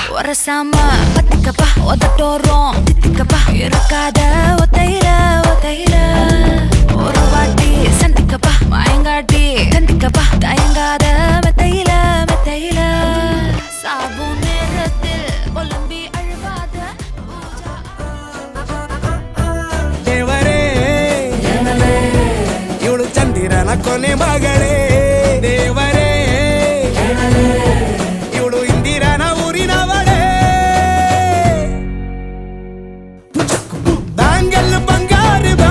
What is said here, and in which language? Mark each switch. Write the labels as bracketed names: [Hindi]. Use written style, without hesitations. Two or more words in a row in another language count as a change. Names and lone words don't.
[Tamil] ஒரசாம பத்திக்கப்பா ஒதட்டோரம் தித்திக்கப்பா இருக்காத ஒத்தையில ஒரு வாட்டி சந்திக்கப்பா மயங்காட்டி சந்திக்கப்பா தயங்காத மெத்தையில சாபு நேரத்தில் ஒலம்பி அழுவாத [Kannada] ದೇವರೇ ಇವಳು ಚಂದಿರನ ಕೊನೆ ಮಗಳೇ ದೇವರೇ ಇವಳು ಇಂದಿರನ ಊರಿನವಳೇ ಬ್ಯಾಂಗಲ್ ಬಂಗಾರಿ